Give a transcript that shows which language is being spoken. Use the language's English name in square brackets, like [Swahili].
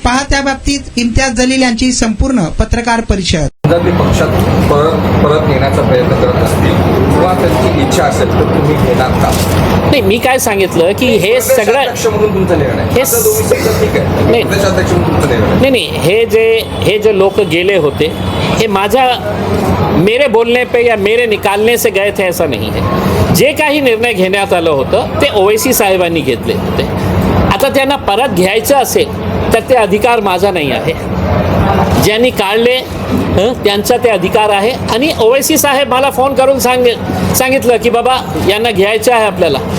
[Marathi] पहा त्या बाबतीत इम्तियाज जलील यांची संपूर्ण पत्रकार परिषद. जर ते पक्षात परत येण्याचा प्रयत्न करत असतील किंवा त्यांची इच्छा असेल तर तुम्ही घेणार का? नाही, मी काय सांगितलं की हे सगळं म्हणून तुमचा निर्णय हे ठीक आहे. नाही. प्रदेशाध्यक्ष म्हणून तुमचा निर्णय [Hindi] नहीं, [Marathi] हे जे लोग गेले होते हे माझ्या [Hindi] मेरे बोलने पे या मेरे निकालने से गए थे ऐसा नहीं है. [Marathi] जे काही निर्णय घेण्यात आलं होतं ते ओवैसी साहेबांनी घेतले होते. आता त्यांना परत घ्यायचं असेल तर ते अधिकार माझा नाही आहे. ज्यांनी काढले त्यांचा ते अधिकार आहे. आणि ओवैसी साहेब मला फोन करून सांगितलं की बाबा यांना घ्यायचं आहे आपल्याला.